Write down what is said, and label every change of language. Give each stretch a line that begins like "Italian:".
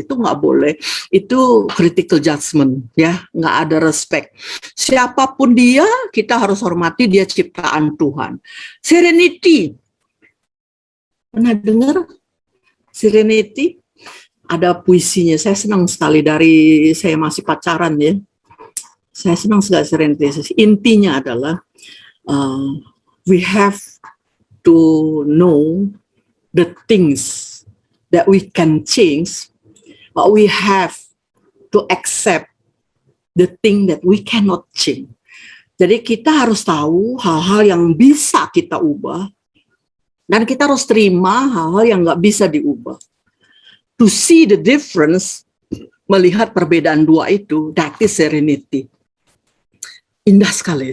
Indonesian: Itu nggak boleh. Itu critical judgment ya, nggak ada respect. Siapapun dia, kita harus hormati, dia ciptaan Tuhan. Serenity. Pernah dengar Serenity? Ada puisinya, saya senang sekali dari saya masih pacaran ya. Saya senang sekali Serenity. Intinya adalah
English: we have to know the things that we can change, but we have to accept the thing that we cannot change.
Indonesian: Jadi kita harus tahu hal-hal yang bisa kita ubah, Dan kita harus terima hal-hal yang nggak bisa diubah.
English: To see the difference,
Indonesian: melihat perbedaan dua itu,
English: that is serenity.
Indonesian: Indah sekali.